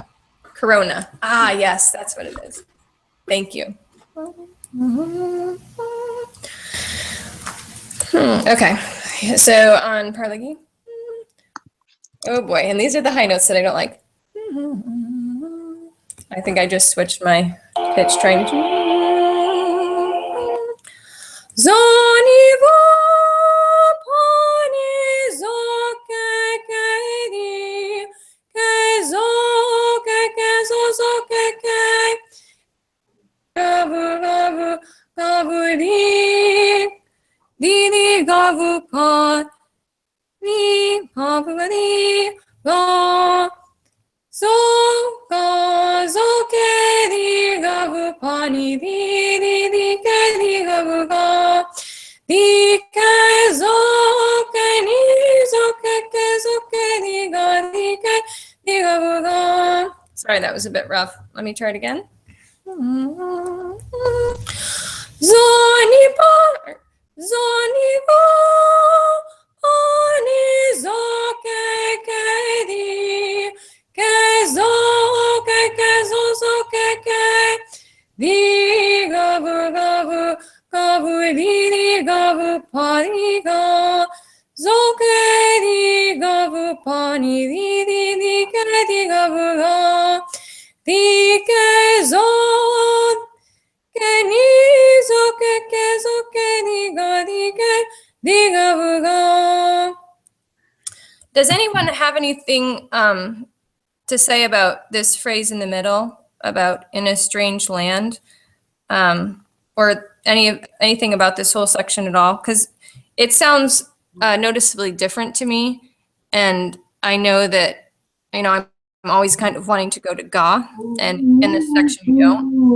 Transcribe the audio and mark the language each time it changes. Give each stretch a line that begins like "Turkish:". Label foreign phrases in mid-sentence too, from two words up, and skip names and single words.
English: Corona. Ah, yes, that's what it is. Thank you. Okay, so on parallage. Oh boy, and these are the high notes that I don't like. I think I just switched my pitch trying to. Zoni va pani zo ke di ke zo ke zo zo ke gavu gavu gavu di gavu ka di gavu di ga zo ga zo ke di gavu pani di ke di gavu ga di ke zo ke ni zo ke zo ke di ga di ke di gavu ga. Sorry, that was a bit rough. Let me try it again. Zoni pa ani zo ke di ke zo zo ke di gavu gavu gavu di gavu pani ga zo ke di gavu pani di ke di gavu ga di ke zo ke ni zo ke di ga di ke di gavu ga. Does anyone have anything to say about this phrase in the middle about in a strange land, or anything about this whole section at all? Because it sounds noticeably different to me, and I know that I'm always kind of wanting to go to ga, and in this section you don't.